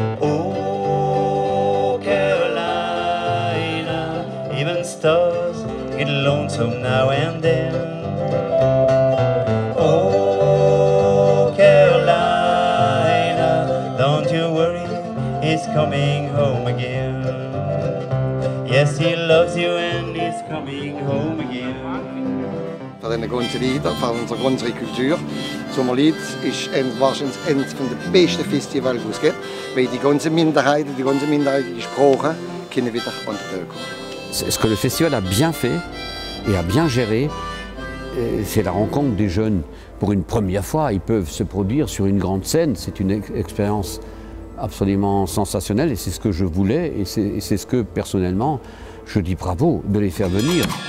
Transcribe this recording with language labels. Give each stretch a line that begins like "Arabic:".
English: Oh, Carolina, even stars get lonesome now and then. Oh, Carolina, don't you worry, he's coming home again. Yes, he loves you and he's coming home again.
German: Für den ganzen Lieder, für unsere Kultur. Sommerlied ist wahrscheinlich eines der besten Festivals, die es gibt, weil die ganzen Minderheiten, die Sprachen, können wieder an die Tür kommen.
French: Ce que le festival a bien fait et a bien géré, c'est la rencontre des jeunes. Pour une première fois, ils peuvent se produire sur une grande scène. C'est une expérience absolument sensationnelle et c'est ce que je voulais et c'est ce que personnellement je dis bravo de les faire venir.